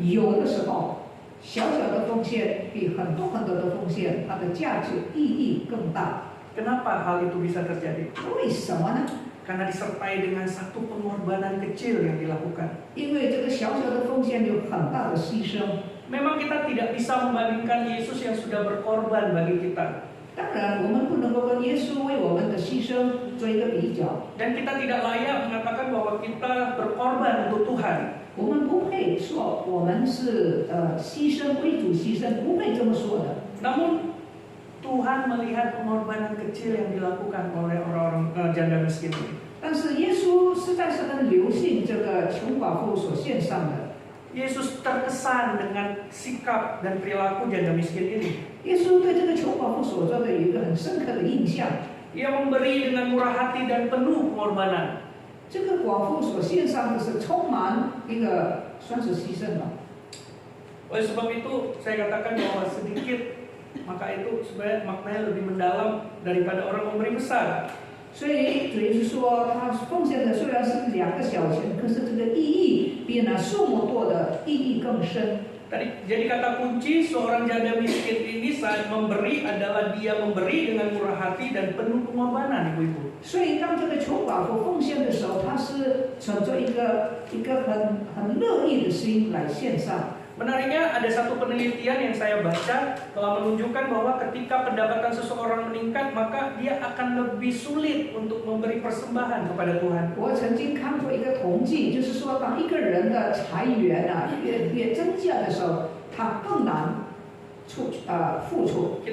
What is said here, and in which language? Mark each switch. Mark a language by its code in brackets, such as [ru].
[zh] 有的时候，小小的奉献比很多的奉献，它的价值意义更大。 [id] Kenapa hal itu bisa terjadi? [zh] 为什么呢？ [id] Karena disertai dengan satu pengorbanan kecil yang dilakukan. [zh] 因为这个小小的奉献有很大的牺牲。 [id] Memang kita tidak bisa membandingkan Yesus yang sudah berkorban bagi kita. [zh] 当然，我们不能够跟耶稣为我们的牺牲做一个比较。 [id] Dan kita tidak layak mengatakan bahwa kita berkorban untuk Tuhan. [zh] 我们不配说我们是牺牲为主牺牲，不配这么说的。 [id] Namun Tuhan melihat pengorbanan kecil yang dilakukan oleh orang-orang janda miskin ini. [zh] 但是耶稣实在是很留心这个穷寡妇所献上的。 [id] Yesus terkesan dengan sikap dan perilaku janda miskin ini. [zh] 耶稣对这个穷寡妇所做的有一个很深刻的印象。 [id] Ia memberi dengan murah hati dan penuh pengorbanan. [zh] 这个寡妇所献上的是充满一个算是牺牲吧。 [id] Oleh sebab itu saya katakan bahwa sedikit maka itu sebenarnya maknanya lebih mendalam daripada orang memberi besar. [zh] 所以主耶稣说，他奉献的虽然是2个小钱，可是这个意义比那数目多的意义更深。 [id] Jadi kata kunci seorang janda miskin ini saat memberi adalah dia memberi dengan murah hati dan penuh pengorbanan, ibu-ibu. [zh] 所以当这个穷寡妇奉献的时候，他是存着一个很乐意的心来献上。 [id] Menariknya ada satu penelitian yang saya baca telah menunjukkan bahwa ketika pendapatan seseorang meningkat maka dia akan lebih sulit untuk memberi persembahan kepada Tuhan. [zh] 我曾经看过一个统计，就是说，当一个人的财源越增加的时候，他更难付出。